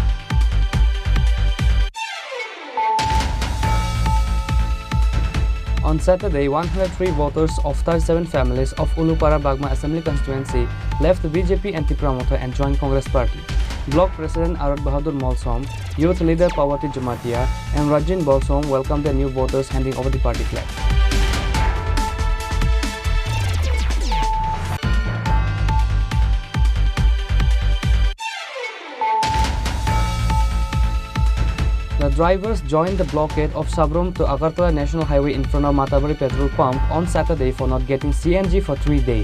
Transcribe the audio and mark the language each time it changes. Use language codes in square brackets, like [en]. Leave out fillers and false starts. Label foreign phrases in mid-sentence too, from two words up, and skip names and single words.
[en] On Saturday, 103 voters of 37 families of Ulupara Bagma Assembly constituency left the BJP and Tripura Motha and joined Congress party. Block President Arad Bahadur Molsom, Youth Leader Pawati Jamatia and Rajin Bolsom welcomed the new voters handing over the party flag. The drivers joined the blockade of Sabrom to Agartala National Highway in front of Matabari petrol pump on Saturday for not getting CNG for 3 days.